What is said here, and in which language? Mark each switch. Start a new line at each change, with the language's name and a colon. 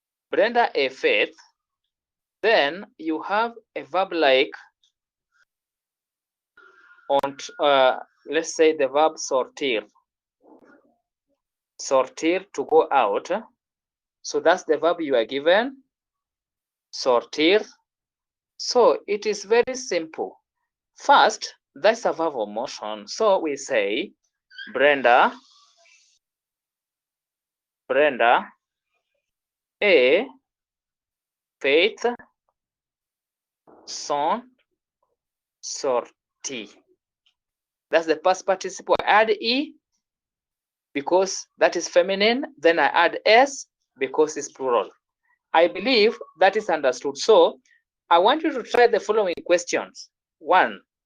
English: Brenda et Faith. Then you have a verb like on, let's say the verb sortir. Sortir, to go out. So that's the verb you are given, sortir. So it is very simple. First, that's a verb of motion. So we say
French: Brenda et Faith sont sorties.
English: That's the past participle. I add e because that is feminine. Then I add s because it's plural. I believe that is understood. So I want you to try the following questions. 1.